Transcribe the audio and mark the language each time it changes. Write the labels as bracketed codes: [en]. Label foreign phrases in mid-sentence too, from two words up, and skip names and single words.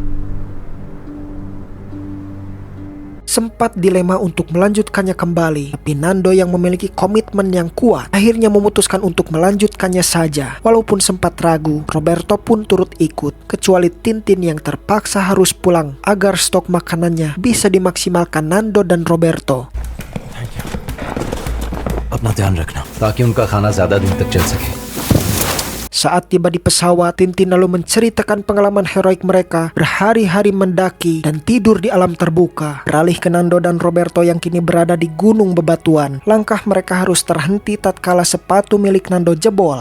[id] Sempat dilema untuk melanjutkannya kembali, tapi Nando yang memiliki komitmen yang kuat akhirnya memutuskan untuk melanjutkannya saja. Walaupun sempat ragu, Roberto pun turut ikut, kecuali Tintin yang terpaksa harus pulang agar stok makanannya bisa dimaksimalkan Nando dan Roberto. [hi] अपना ध्यान रखना ताकि उनका खाना ज्यादा दिन तक चल सके. [id] Saat tiba di pesawat, Tintin lalu menceritakan pengalaman heroik mereka berhari-hari mendaki dan tidur di alam terbuka. Beralih ke Nando dan Roberto yang kini berada di gunung bebatuan. Langkah mereka harus terhenti tatkala sepatu milik Nando jebol.